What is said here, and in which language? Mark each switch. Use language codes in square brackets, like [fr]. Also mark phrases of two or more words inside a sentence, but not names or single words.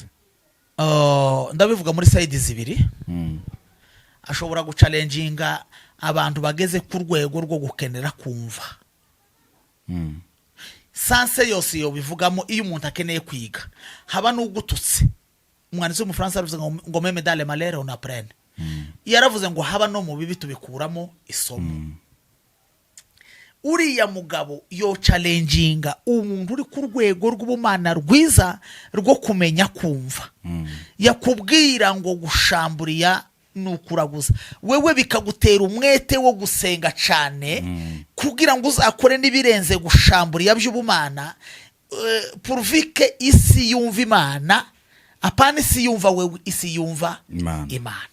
[rw] Ndabivuga muri side zibiri. Ashobora gucalenjinga abantu bageze ku rwego rwo gukenera kumva. Sanse yose yo bivugamo iyo umuntu akeneye kwiga. Haba n'ugututse. Umwanditsi w'umufaransa aravuze ngo [fr] meme dans les malheurs on apprend. [rw] Yaravuze ngo haba no mu bibi tubikuramo isomo. Uriya mugabo yo challenginga umuntu uri ku rwego rw'ubumana rwiza rwo kumenya kumva. Yakubwira ngo gushamburiya nukuraguza, wewe bikagutera umwete wo gusenga cyane kugira ngo uzakore nibirenze gushamburiya by'ubumana, purvike isi yumva Imana, apana isi yumva wewe, isi yumva Imana.